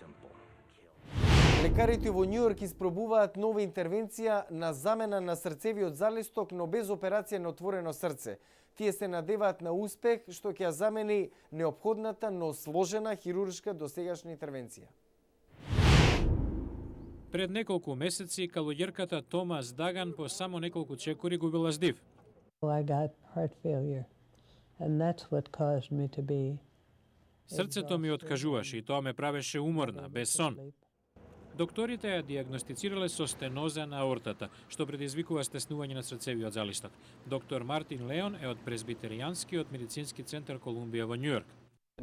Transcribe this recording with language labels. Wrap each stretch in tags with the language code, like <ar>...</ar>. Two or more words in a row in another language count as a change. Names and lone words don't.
<mk>Лекарите во Њујорк испробуваат нова интервенција на замена на срцевиот залисток, но без операција на отворено срце. Тие се надеваат на успех што ќе ја замени неопходната, но сложена хируршка досегашна интервенција. Пред неколку месеци калуѓерката Томас Даган по само неколку чекори губила здив.</mk> <en>I got heart failure, and that's what caused me to be.</en> <mk>Срцето ми откажуваше и тоа ме правеше уморна, без сон. Докторите ја диагностицирале со стеноза на аортата, што предизвикува стеснување на срцевиот залисток. Доктор Мартин Леон е од Презбитеријанскиот медицински центар Колумбија во Њујорк.</mk>